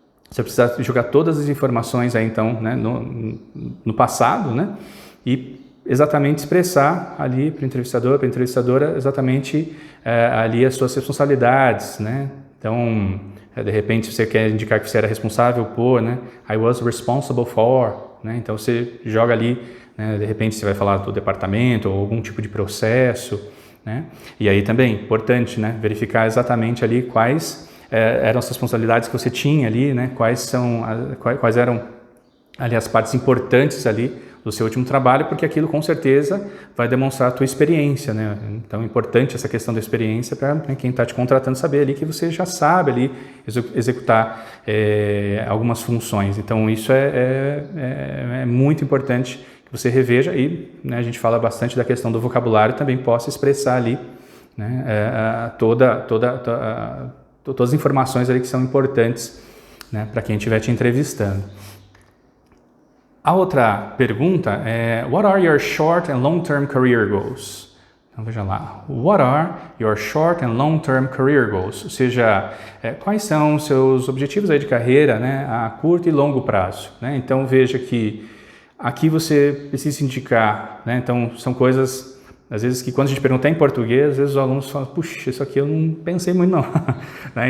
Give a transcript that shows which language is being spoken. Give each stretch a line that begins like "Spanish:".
Portuguese: você precisa jogar todas as informações aí, então, né, no passado, né, e exatamente expressar ali para o entrevistador, para a entrevistadora, exatamente ali as suas responsabilidades, né? Então, de repente, você quer indicar que você era responsável por, né?
English: I was responsible for, né?
Portuguese: Então, você joga ali, né, de repente, você vai falar do departamento ou algum tipo de processo, né? E aí também, importante, né, verificar exatamente ali quais eram as responsabilidades que você tinha ali, né? Quais eram ali as partes importantes ali do seu último trabalho, porque aquilo com certeza vai demonstrar a tua experiência, né? Então é importante essa questão da experiência para, né, quem está te contratando saber ali que você já sabe ali executar algumas funções. Então isso é muito importante que você reveja e, né, a gente fala bastante da questão do vocabulário, também possa expressar ali, né, todas as informações ali que são importantes, né, para quem estiver te entrevistando. A outra pergunta é:
English: What are your short and long-term career goals?
Portuguese: Então veja lá,
English: What are your short and long-term career goals?
Portuguese: Ou seja, quais são os seus objetivos aí de carreira, né, a curto e longo prazo, né? Então veja que aqui você precisa indicar, né? Então são coisas, às vezes, que quando a gente pergunta em português, às vezes os alunos falam, puxa, isso aqui eu não pensei muito não. Né?